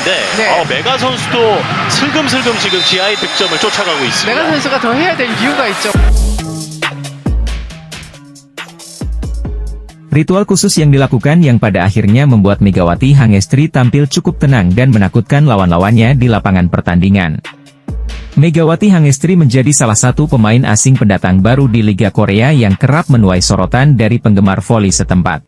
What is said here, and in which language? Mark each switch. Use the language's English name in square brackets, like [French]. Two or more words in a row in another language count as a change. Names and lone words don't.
[Korean] 네. 메가 선수도 슬금슬금 지금 지하의 득점을 쫓아가고 있습니다. 메가 선수가 더 해야 될 이유가 있죠. [Indonesian] Ritual khusus yang dilakukan yang pada akhirnya membuat Megawati Hangestri tampil cukup tenang dan menakutkan lawan-lawannya di lapangan pertandingan. Megawati Hangestri menjadi salah satu pemain asing pendatang baru di Liga Korea yang kerap menuai sorotan dari penggemar voli setempat.